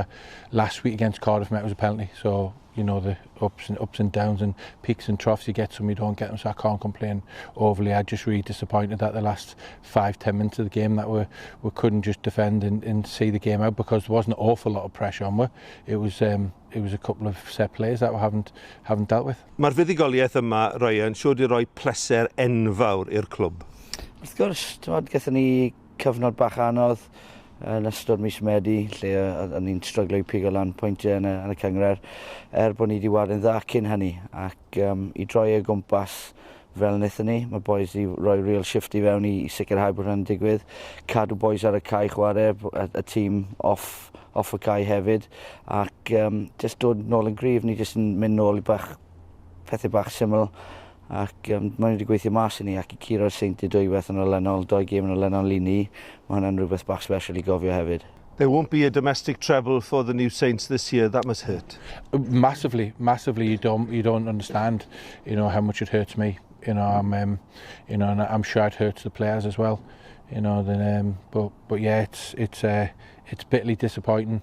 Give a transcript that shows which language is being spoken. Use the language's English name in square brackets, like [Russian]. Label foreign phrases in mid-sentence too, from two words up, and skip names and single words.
[English] Last week against Cardiff, it was a penalty. So the ups and downs and peaks and troughs, you get some, you don't get them. So I can't complain overly. I'm just really disappointed that the last 5-10 minutes of the game that we couldn't just defend and see the game out, because there wasn't an awful lot of pressure on us. It was a couple of set plays that we haven't dealt with. [Welsh] Mae'r fuddigoliaeth yma, Ryan, siŵr di roi pleser enfawr i'r clwb. Wrth gwrs, gaethon ni cyfnod bach anodd yn ystod mis Medi, lle o'n ni'n stryglo i pigo lan pwyntiau yn y cyngred, bod ni wedi warin dda cyn hynny, ac i droi y gwmpas fel wnaethon ni. Mae boys i roi [English] real shift [Welsh] i fewn i sicrhau bod hynny'n digwydd, cadw boys ar y cae chwarae, y tîm off y cae hefyd, ac just dod nôl yn gryf, ni just yn mynd nôl i pethau bach syml, ac mae wedi gweithio mas i ni, ac i curo'r Seintiau dwywaith yn olynol, 2 gêm yn olynol i ni. Mae hwnna'n rhywbeth bach sbesial i gofio hefyd. [English] There won't be a domestic treble for the New Saints this year. That must hurt. Massively. You don't understand, how much it hurts me. And I'm sure it hurts the players as well. But yeah, it's bitterly disappointing.